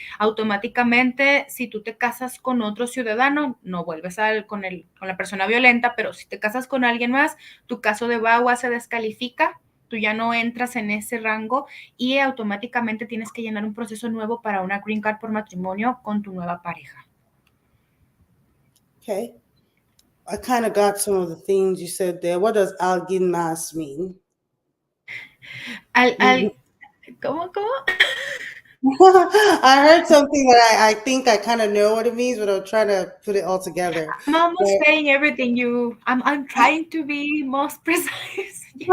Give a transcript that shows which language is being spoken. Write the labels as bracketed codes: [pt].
[es] Automáticamente, si tú te casas con otro ciudadano, no vuelves con la persona violenta, pero si te casas con alguien más, tu caso de VAWA se descalifica, tú ya no entras en ese rango y automáticamente tienes que llenar un proceso nuevo para una green card por matrimonio con tu nueva pareja. [en] Okay. I kind of got some of the things you said there. What does [es] alguien más [en] mean? [es] ¿Cómo? [en] I heard something that I think I kind of know what it means, but I'm trying to put it all together. I'm almost saying everything I'm trying to be most precise.